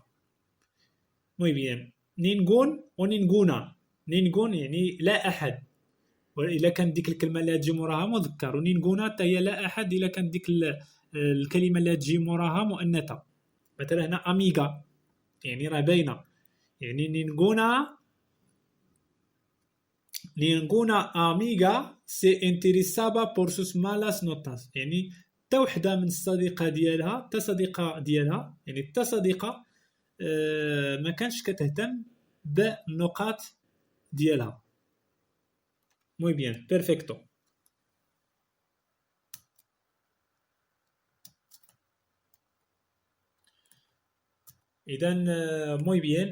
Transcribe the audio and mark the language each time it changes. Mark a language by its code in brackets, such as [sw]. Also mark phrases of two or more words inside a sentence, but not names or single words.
[es] Muy bien. Ningún y ninguna. [ar] نينغون يعني لا احد، والا كان ديك الكلمه اللي تجي موراها مذكر، ونينغونا حتى هي لا احد الا كان ديك الكلمه اللي تجي موراها مؤنثه. مثلا هنا اميغا يعني راه باينه، يعني [es] ninguna amiga se interesaba por sus malas notas. [ar] يعني حتى وحده من الصديقه ديالها، حتى صديقه ديالها، يعني حتى صديقه ما كانش كتهتم بالنقاط ديالها. [es] Muy bien, perfecto. اذا Muy bien.